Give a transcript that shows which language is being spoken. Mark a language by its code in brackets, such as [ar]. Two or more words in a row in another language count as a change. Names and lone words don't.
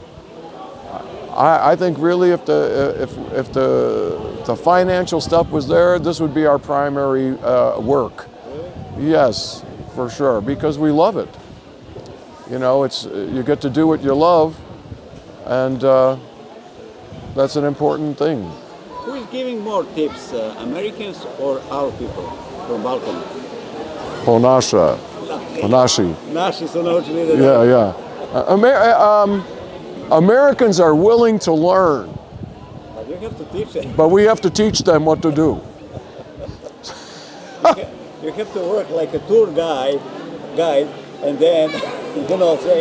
[en] I think really if the financial stuff was there, this would be our primary work. Yes, for sure, because we love it. You know, you get to do what you love, and That's an important thing. Who is giving more tips, Americans or our people from Balkana? [sr] Naši. Naši su naučili da [en] Yeah, yeah. Americans are willing to learn, But you have to teach them. but we have to teach them what to do. You have to work like a tour guide, and then, you know, say...